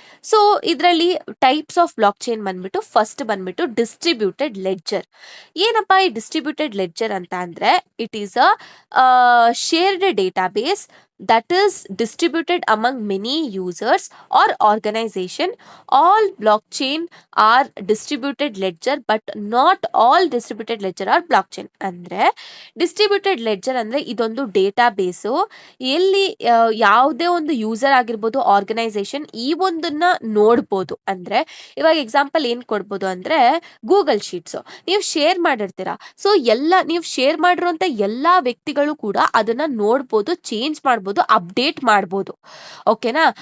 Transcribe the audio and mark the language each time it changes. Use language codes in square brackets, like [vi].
[kn] So ಇದರಲ್ಲಿ types of block chain ಬಂದ್ಬಿಟ್ಟು first ಬಂದ್ಬಿಟ್ಟು ಡಿಸ್ಟ್ರಿಬ್ಯೂಟೆಡ್ ಲೆಡ್ಜರ್. ಏನಪ್ಪಾ ಈ [en] distributed ledger [kn] ಅಂತ ಅಂದ್ರೆ [en] It is a shared database that is distributed among many users or organization. All blockchain are distributed ledger but not all distributed ledger are blockchain. [kn] ಅಂದ್ರೆ distributed ledger ಅಂದ್ರೆ ಇದೊಂದು data ಬೇಸು, ಎಲ್ಲಿ ಯಾವುದೇ ಒಂದು ಯೂಸರ್ ಆಗಿರ್ಬೋದು, organisation ಈ ಒಂದನ್ನ ನೋಡ್ಬೋದು. ಅಂದ್ರೆ ಇವಾಗ ಎಕ್ಸಾಂಪಲ್ ಏನ್ ಕೊಡ್ಬೋದು ಅಂದ್ರೆ ಗೂಗಲ್ ಶೀಟ್ಸ್ ನೀವು ಶೇರ್ ಮಾಡಿರ್ತೀರಾ. ಸೊ ನೀವು ಶೇರ್ ಮಾಡಿರುವಂತ ಎಲ್ಲಾ ವ್ಯಕ್ತಿಗಳು ಕೂಡ ಅದನ್ನ ನೋಡ್ಬೋದು, ಚೇಂಜ್ ಮಾಡ್ಬೋದು, ಅಪ್ಡೇಟ್ ಮಾಡ್ಬೋದು. ಓಕೆನಾ?